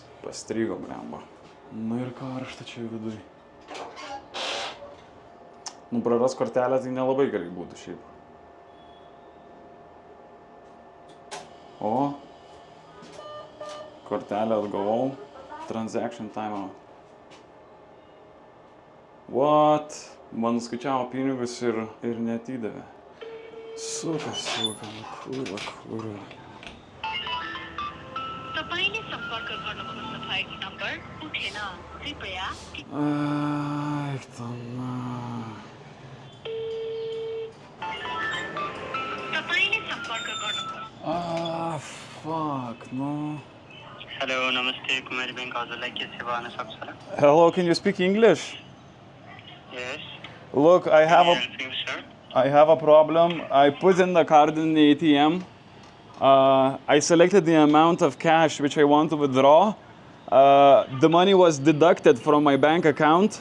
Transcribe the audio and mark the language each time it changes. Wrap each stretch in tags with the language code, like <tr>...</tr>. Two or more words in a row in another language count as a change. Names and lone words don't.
<lt>Pastrigo, blemba. Nu ir karšta čia viduj. Nu praras kortelę tai nelabai gerai būtų šiaip. O, kortelę atgavau.</lt> <en>Transaction timeout. What?</en> <lt>Man skaičiavo pinigus ir neatidavė.</lt> <ru>Suka, kurva.</ru> <ne>तपाईले सम्पर्क गर्न खोज्नु भएको नम्बर उठेन कृपया</ne> <lt>Ai, tama.</lt> <ne>तपाईले सम्पर्क गर्न</ne> <en>Fuck, no.</en> <ne>हेलो नमस्ते कुमारी बैंक हजुरलाई के सेवा गर्न सक्छ र?</ne> <en>Hello, can you speak English? Yes. Look, I have Help you, sir. a problem. I put in the card in the ATM. I selected the amount of cash which I want to withdraw. The money was deducted from my bank account.</en>